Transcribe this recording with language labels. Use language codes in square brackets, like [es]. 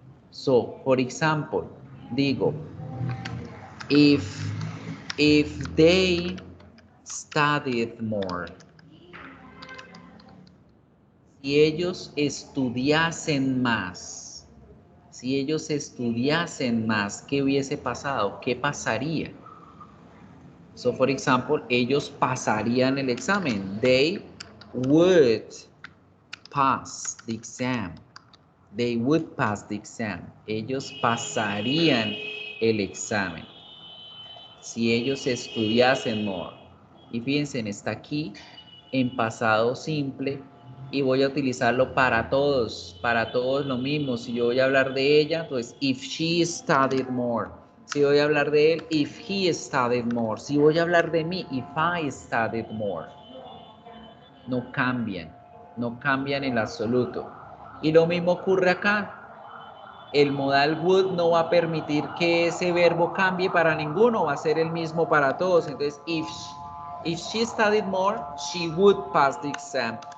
[en] So, for example, [es] digo, [en] if they studied more, [es] si ellos estudiasen más, si ellos estudiasen más, ¿qué hubiese pasado? ¿Qué pasaría? [en] So, for example, [es] ellos pasarían el examen. [en] They would pass the exam. They would pass the exam. [es] Ellos pasarían el examen. Si ellos estudiasen [en] more. [es] Y fíjense, está aquí en pasado simple y voy a utilizarlo para todos lo mismo. Si yo voy a hablar de ella, pues [en] if she studied more. [es] Si voy a hablar de él, [en] if he studied more. [es] Si voy a hablar de mí, [en] if I studied more. [es] No cambian en absoluto. Y lo mismo ocurre acá. El modal would no va a permitir que ese verbo cambie para ninguno, va a ser el mismo para todos. Entonces, [en] if she studied more, she would pass the exam.